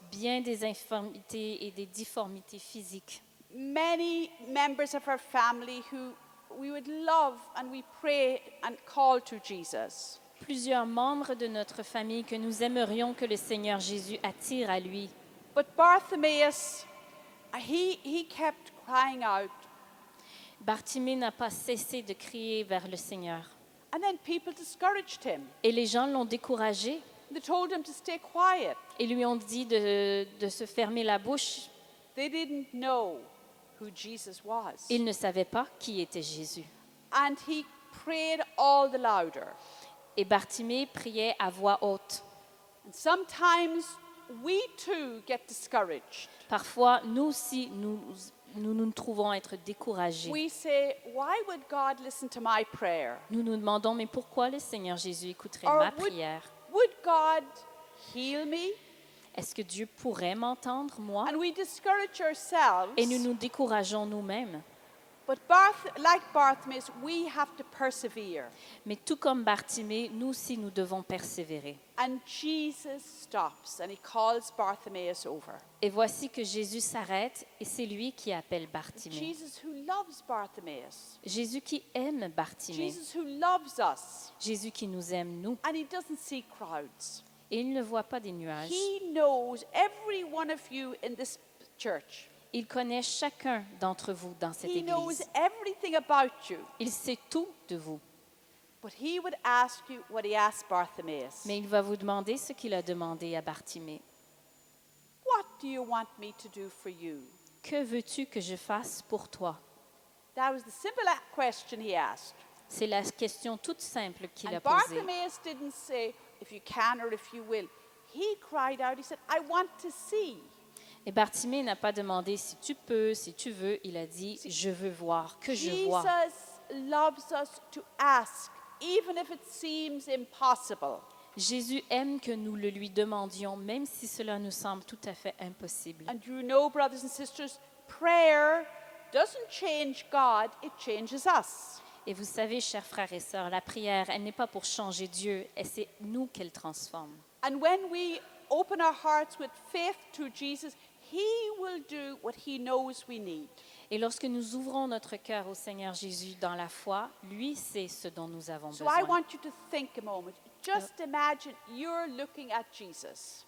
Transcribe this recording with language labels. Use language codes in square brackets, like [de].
[fr] Bien des infirmités et des difformités physiques. [en] many members of our family who we would love and we pray and call to Jesus. [fr] Plusieurs membres de notre famille que nous aimerions que le Seigneur Jésus attire à lui. [en] But Bartimaeus, he kept crying out, [fr] Bartimée n'a pas cessé de crier vers le Seigneur. [en] and then people discouraged him. [fr] Et les gens l'ont découragé [en] They told him to stay quiet. [fr] et lui ont dit de se fermer la bouche. [en] They didn't know who Jesus was. [fr] Ils ne savaient pas qui était Jésus. [en] And he prayed all the louder. [fr] Et Bartimée priait à voix haute. [en] And sometimes we too get discouraged. [fr] Parfois, nous aussi, nous trouvons être découragés. [en] We say, why would God listen to my prayer? [fr] Nous nous demandons, mais pourquoi le Seigneur Jésus écouterait [en] Or [fr] ma prière? [en] would God heal me? [fr] Est-ce que Dieu pourrait m'entendre, moi? [en] And we discourage ourselves. [fr] Et nous nous décourageons nous-mêmes. [en] But like Bartimaeus, we have to persevere. [fr] Mais tout comme Bartimée, nous aussi, nous devons persévérer. [en] And Jesus stops and he calls Bartimaeus over. [fr] Et voici que Jésus s'arrête et c'est lui qui appelle Bartimée. [en] Jesus who loves Bartimaeus. [fr] Jésus qui aime Bartimée. [en] Jesus who loves us. [fr] Jésus qui nous aime, nous. [en] And he doesn't see crowds. [fr] Et il ne voit pas des nuages. [en] He knows every one of you in this church. [fr] Il connaît chacun d'entre vous dans cette [en] He knows [fr] église. [en] everything about you. [fr] Il sait tout de vous. [en] But he would ask you what he asked Bartimaeus. [fr] Mais il va vous demander ce qu'il a demandé à Bartimée. [en] What do you want me to do for you? [fr] Que veux-tu que je fasse pour toi? [en] That was the simple question he asked. [fr] C'est la question toute simple qu'il [en] And [fr] a posée. [en] Bartimaeus didn't say, if you can or if you will. He cried out, he said, I want to see. [fr] Et Bartimée n'a pas demandé si tu peux, si tu veux. Il a dit, je veux voir, que je vois. [en] Jesus loves us to ask, even if it seems impossible. [fr] Jésus aime que nous le lui demandions, même si cela nous semble tout à fait impossible. [en] And you know, brothers and sisters, prayer doesn't change God, it changes us. [fr] Et vous savez, chers frères et sœurs, la prière, elle n'est pas pour changer Dieu, et c'est nous qu'elle transforme. [en] And when we open our hearts with faith to Jesus, He will do what He knows we need. [fr] Et lorsque nous ouvrons notre cœur au Seigneur Jésus dans la foi, lui sait ce dont nous avons [en] So I [fr] besoin. [en] want you to think a moment. Just imagine you're looking at Jesus